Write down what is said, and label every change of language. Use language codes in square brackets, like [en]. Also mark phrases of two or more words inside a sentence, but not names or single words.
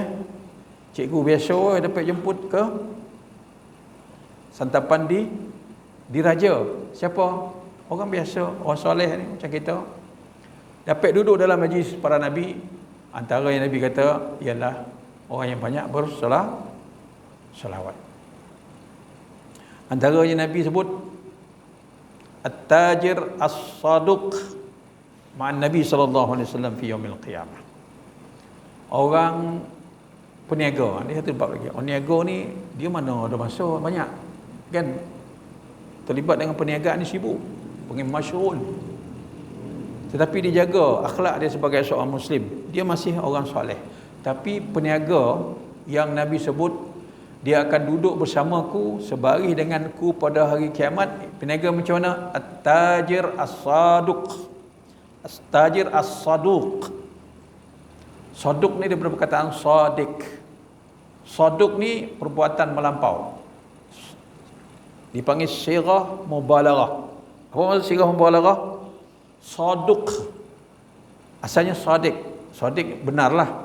[ms] Cikgu biasa dapat jemput ke santapan di raja. Siapa? Orang biasa, orang soleh ni macam kita. Dapat duduk dalam majlis para nabi. Antara yang Nabi kata ialah Orang yang banyak berselawat. Antaranya Nabi sebut [ar] التاجر الصدوق مع النبي صلى الله عليه وسلم في يوم القيامة. [ms] Orang peniaga, ni satu bab lagi. Orang niaga ni dia mana ada masa banyak, kan? Terlibat dengan perniagaan ni sibuk, panggil masyhul. Tetapi dia jaga akhlak dia sebagai seorang muslim. Dia masih orang soleh. Tapi peniaga yang Nabi sebut dia akan duduk bersamaku sebaris denganku pada hari kiamat. Peniaga macam mana? [ar] التاجر الصدوق. التاجر الصدوق. [ms] Saduq ni daripada perkataan sadiq. Saduq ni perbuatan melampau. Dipanggil [ar] صيغة مبالغة. [ms] Apa maksud [ar] صيغة مبالغة? [ms] Saduq asalnya sadiq. Sadiq benarlah.